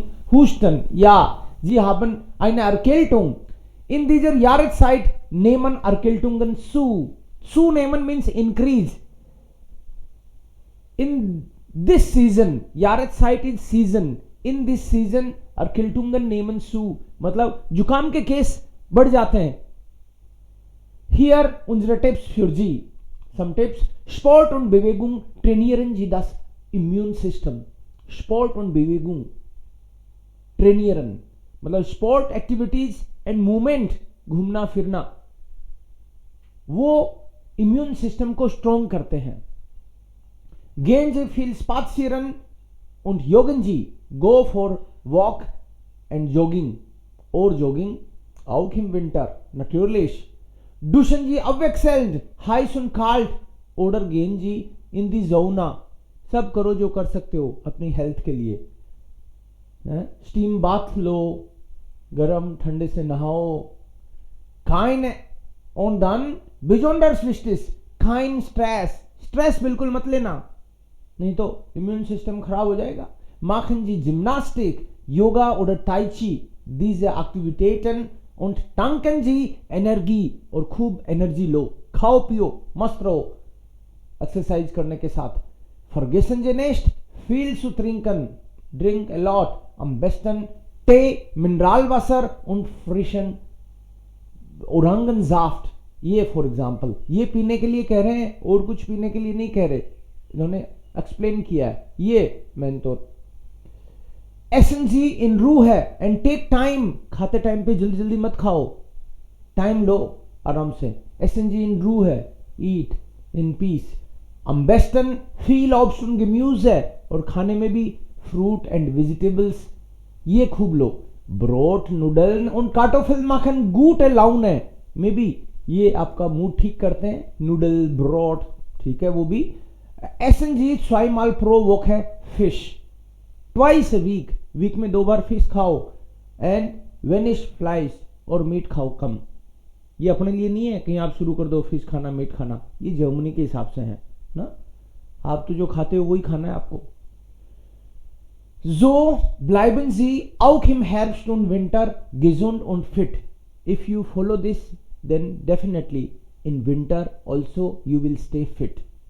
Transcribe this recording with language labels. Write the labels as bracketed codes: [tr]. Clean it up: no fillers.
[de] Husten, ja, Sie haben eine Erkältung. In dieser Jahreszeit nehmen Erkältungen zu. [en] Zunehmen means increase. In this season, Jahreszeit is season. In this season, [de] Erkältungen nehmen zu. [hi] मतलब जुकाम के case बढ़ जाते हैं. [de] Hier unsere Tipps für Sie. [en] Some tips. [de] Sport und Bewegung trainieren Sie das Immunsystem. Sport und Bewegung trainieren. [hi] मतलब [en] sport activities and movement, [hi] घूमना फिरना, वो इम्यून सिस्टम को स्ट्रॉन्ग करते हैं. [de] Gehen Sie viel spazieren und joggen Sie. [en] Go for walk and jogging or jogging [de] auch im Winter natürlich. Duschen Sie abwechselnd, heiß und kalt oder gehen Sie in die Sauna. [hi] सब करो जो कर सकते हो अपनी health के लिए. Steam bath लो, गरम ठंडे से नहाओ. [de] Kein und dann besonders wichtig, kein Stress. [hi] Stress बिल्कुल मत लेना, नहीं तो इम्यून सिस्टम खराब हो जाएगा. [de] Machen Sie Gymnastik, Yoga oder Tai Chi. Diese Aktivitäten und tanken Sie Energie [hi] और खूब एनर्जी लो. खाओ पियो मस्त रहो एक्सरसाइज करने के साथ. [de] Vergessen Sie nicht, viel zu trinken. [en] Drink a lot. [de] Am besten Tee, Mineralwasser und frischen Orangensaft. [hi] ये फॉर एग्जाम्पल ये पीने के लिए कह रहे हैं और कुछ पीने के लिए नहीं कह रहे, इन्होंने एक्सप्लेन किया है. ये मेन तो [de] Essen Sie in Ruhe [en] and take time. [hi] खाते टाइम पे जल्दी जल्दी मत खाओ, टाइम लो आराम से. [de] Essen Sie in Ruhe, [en] eat in peace. [de] Am besten viel Obst und Gemüse, [hi] और खाने में भी फ्रूट एंड वेजिटेबल्स ये खूब लो. [de] ब्रोट, नूडल und Kartoffeln machen gute Laune. [hi] May be ये आपका मूड ठीक करते हैं. नूडल, ब्रोट, ठीक है वो भी. [de] Essen Sie zweimal pro Woche Fisch. [en] Twice a week. [hi] Week में 2 बार फिश खाओ. एंड वेनिश फ्लाइस और मीट खाओ कम. ये अपने लिए नहीं है कहीं आप शुरू कर दो फिश खाना, मीट खाना. ये जर्मनी के हिसाब से है ना. आप तो जो खाते हो वही खाना है आपको. [de] So bleiben Sie auch im Herbst und Winter gesund und fit. [en] If you follow this, then definitely in winter also you will stay fit.